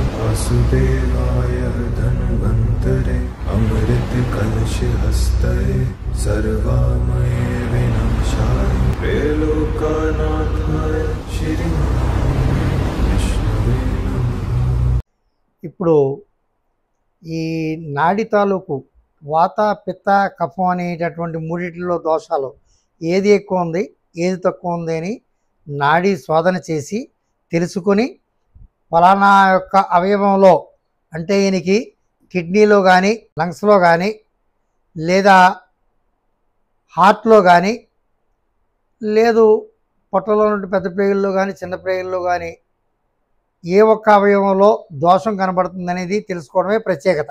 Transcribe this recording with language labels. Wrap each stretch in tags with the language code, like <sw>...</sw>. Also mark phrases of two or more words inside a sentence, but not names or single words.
<sa>वासुदेवाय धन्वन्तरे अमृत कलश हस्तये सर्वामये विनाशाय त्रैलोक्यनाथाय श्री विष्णवे नमः।</sa> <te>ఇప్పుడు ఈ నాడి తాలూకు వాత పిత్త కఫం అనేటటువంటి మూడిటిలో దోషాలు ఏది ఎక్కువ ఉంది ఏది తక్కువ ఉంది అని నాడీ శోధన చేసి తెలుసుకొని ఫలానా యొక్క అవయవంలో అంటే ఈయనకి కిడ్నీలో కానీ లంగ్స్లో కానీ లేదా హార్ట్లో కానీ లేదు పొట్టలో నుండి పెద్ద ప్రేగుల్లో కానీ చిన్న ప్రేగుల్లో కానీ ఏ ఒక్క అవయవంలో దోషం కనబడుతుందనేది తెలుసుకోవడమే ప్రత్యేకత.</te>